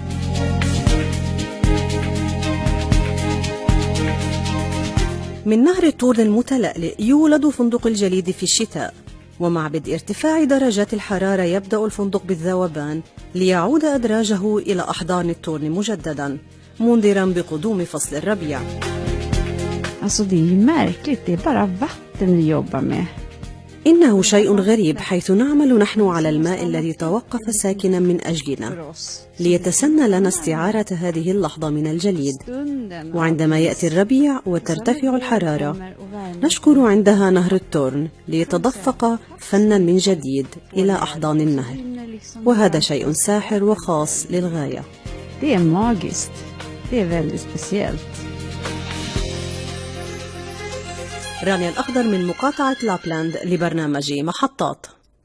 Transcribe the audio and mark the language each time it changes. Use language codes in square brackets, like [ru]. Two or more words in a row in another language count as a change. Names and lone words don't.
[ar] من نهر التورن المتلألئ يولد فندق الجليد في الشتاء، ومع بدء ارتفاع درجات الحرارة يبدأ الفندق بالذوبان ليعود أدراجه إلى أحضان التورن مجددا، منذرا بقدوم فصل الربيع. [sv] Alltså det är ju märkligt, det är bara vatten vi jobbar med. [ar] إنه شيء غريب حيث نعمل نحن على الماء الذي توقف ساكنا من أجلنا ليتسنى لنا استعارة هذه اللحظة من الجليد. وعندما يأتي الربيع وترتفع الحرارة نشكر عندها نهر التورن ليتدفق فنا من جديد إلى أحضان النهر، وهذا شيء ساحر وخاص للغاية. [sv] Det är magiskt. Det är väldigt speciellt. [ar] رانيا الأخضر من مقاطعة لابلاند لبرنامج محطات.